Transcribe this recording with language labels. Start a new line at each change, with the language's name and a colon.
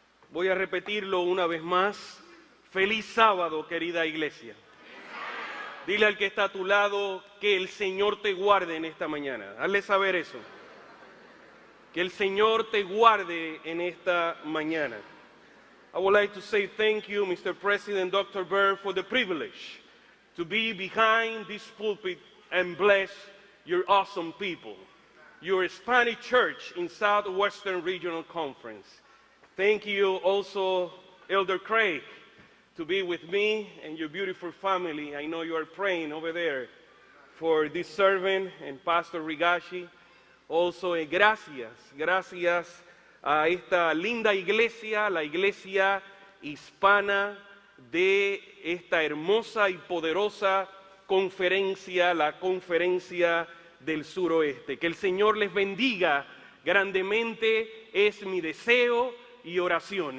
Spanish: Voy a repetirlo una vez más. Feliz sábado, querida iglesia. Dile al que está a tu lado que el Señor te guarde en esta mañana. Hazle saber eso. Que el Señor te guarde en esta mañana.
English: I would like to say thank you, Mr. President, Dr. Bird, for the privilege to be behind this pulpit and bless your awesome people, your Spanish church in Southwestern Regional Conference. Thank you also, Elder Craig, to be with me and your beautiful family. I know you are praying over there for this servant and Pastor Rigashi.
Spanish: Also, gracias a esta linda iglesia, la iglesia hispana de esta hermosa y poderosa conferencia, la Conferencia del Suroeste. Que el Señor les bendiga grandemente, es mi deseo y oración.